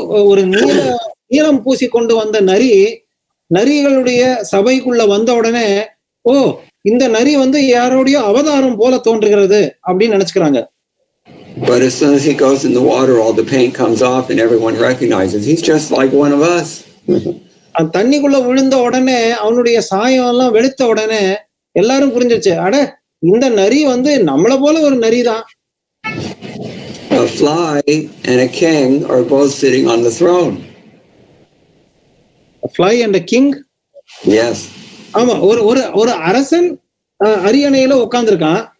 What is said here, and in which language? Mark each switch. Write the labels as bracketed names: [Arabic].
[Tamil] ஒரு நீலம் பூசி கொண்டு வந்த நரிகளுடைய சபைக்குள்ள வந்த உடனே இந்த நரி வந்து யாரோடைய அவதாரம் போல தோன்றுகிறது அப்படின்னு நினைச்சுக்கிறாங்க. [English] But as soon as he goes in the water, all the paint comes off and everyone recognizes he's just like one of us. [Tamil] தண்ணிக்குள்ள விழுந்த உடனே அவனுடைய சாயம் எல்லாம் வெளுத்த உடனே எல்லாரும் புரிஞ்சிருச்சு, அட இந்த நரி வந்து நம்மள போல ஒரு நரிதான். [English] A fly and a king are both sitting on the throne. A fly and a king? Yes. [Tamil] ஆமா, ஒரு அரசன் அரியணையில உட்கார்ந்துருக்கான்.